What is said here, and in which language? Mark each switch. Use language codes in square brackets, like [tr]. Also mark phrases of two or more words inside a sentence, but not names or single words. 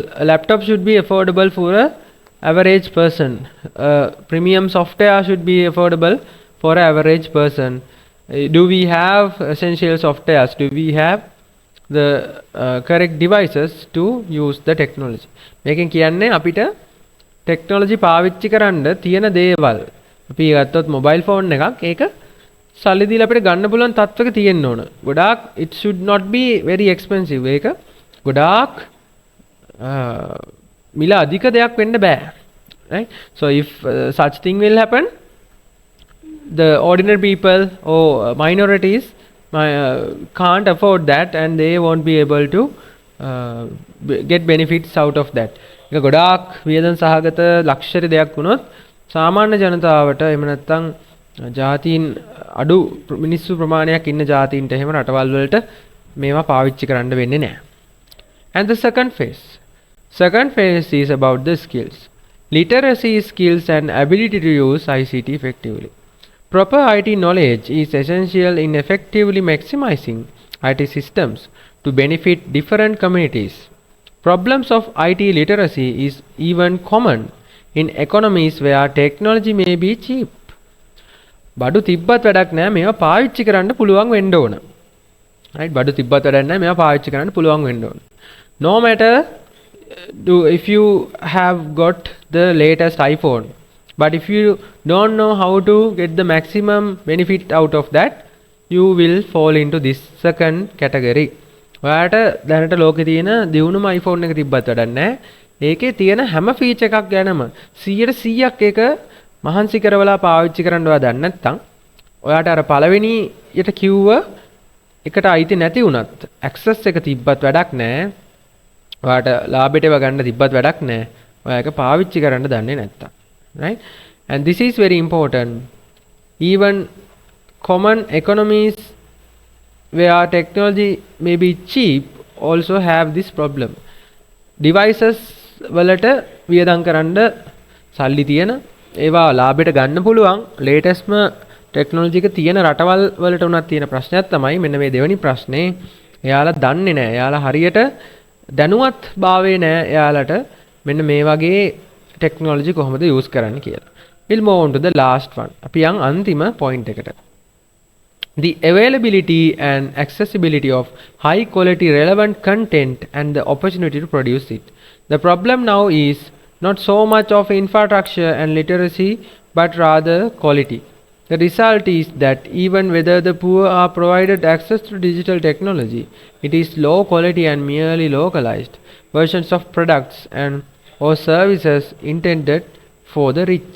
[en] A laptop should be affordable for a average person. Premium software should be affordable for an average person. Do we have essential softwares? Do we have the correct devices to use the technology? [si] මේකෙන් කියන්නේ අපිට technology පාවිච්චි කරන්න තියෙන දේවල්. අපි ගත්තොත් [en] mobile phone [si] එකක් ඒක සල්ලි දීලා අපිට ගන්න පුළුවන් තත්ත්වයක තියෙන්න ඕන. [en] ගොඩාක් it should not be very expensive. [si] ඒක ගොඩාක් මිල අධික දෙයක් වෙන්න බෑ. [en] right? So if such thing will happen, the ordinary people or minorities can't afford that and they won't be able to get benefits out of that. [si] ඒක ගොඩාක් වියදම් සහගත ලක්ෂරි දෙයක් වුණොත් සාමාන්‍ය ජනතාවට එහෙම නැත්නම් ජාතීන් අඩු මිනිස්සු ප්‍රමාණයක් ඉන්න ජාතීන්ට එහෙම රටවල් වලට මේවා පාවිච්චි කරන්න වෙන්නේ නැහැ. [en] And the second phase is about the skills. Literacy skills and ability to use ICT effectively. Proper IT knowledge is essential in effectively maximizing IT systems to benefit different communities. Problems of IT literacy is even common in economies where technology may be cheap. [si] බඩු තිබ්බත් වැඩක් නැහැ මේවා පාවිච්චි කරන්න පුළුවන් වෙන්න ඕන. [en] right? [si] බඩු තිබ්බත් වැඩක් නැහැ මේවා පාවිච්චි කරන්න පුළුවන් වෙන්න ඕන. [en] No matter if you have got the latest iPhone, but if you don't know how to get the maximum benefit out of that, you will fall into this second category. [si] ඔයාට දැනට ලෝකේ තියෙන දියුණුම iPhone එක තිබ්බත් වැඩක් නැහැ. ඒකේ තියෙන හැම ෆීචර් එකක් ගැනම 100%ක් ඒක මහන්සි කරවලා පාවිච්චි කරන්න ඔයා දන්නේ නැත්නම් ඔයාට අර පළවෙනි යට කිව්ව එකට අයිති නැති වුණත් access එක තිබ්බත් වැඩක් නැහැ. ඔයාට ලාභයට ඒවා ගන්න තිබ්බත් වැඩක් නැහැ. ඔයා ඒක පාවිච්චි කරන්න දන්නේ නැත්තම්. [en] right? And this is very important. Even common economies where technology may be cheap also have this problem. [si] Devices වලට වියදම් කරන්න සල්ලි තියෙන ඒවා ලාභයට ගන්න පුළුවන් latestම ටෙක්නොලොජි එක තියෙන රටවල් වලට උනත් තියෙන ප්‍රශ්නයක් තමයි මෙන්න මේ දෙවෙනි ප්‍රශ්නේ. එයාලා දන්නේ නැහැ. එයාලා හරියට දැනුවත් භාවයේ නැහැ එයාලට මෙන්න මේ වගේ ටෙක්නොලොජි කොහොමද යූස් කරන්න කියලා. [en] We'll move on to the last one. [si] අපි යන් අන්තිම point එකට. [en] the availability and accessibility of high quality relevant content and the opportunity to produce it. The problem now is not so much of infrastructure and literacy but rather quality. The result is that even whether the poor are provided access to digital technology, it is low quality and merely localized versions of products and or services intended for the rich.